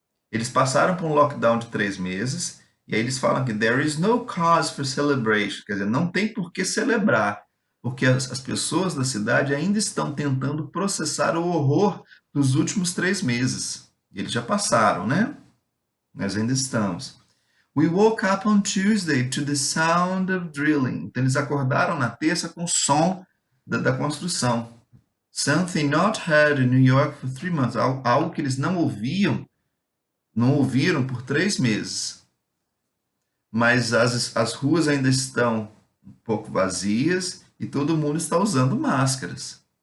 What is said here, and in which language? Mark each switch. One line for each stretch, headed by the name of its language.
Portuguese: Eles passaram por um lockdown de 3 meses, e aí eles falam que
English: there is no cause for celebration,
Portuguese: quer dizer, não tem por que celebrar, porque as pessoas da cidade ainda estão tentando processar o horror dos últimos 3 meses. Eles já passaram, né? Nós ainda estamos.
English: We woke up on Tuesday to the sound of drilling.
Portuguese: Então, eles acordaram na terça com o som da construção.
English: Something not heard in New York for 3 months.
Portuguese: Algo que eles não ouviram por 3 meses. Mas as ruas ainda estão um pouco vazias e todo mundo está usando máscaras.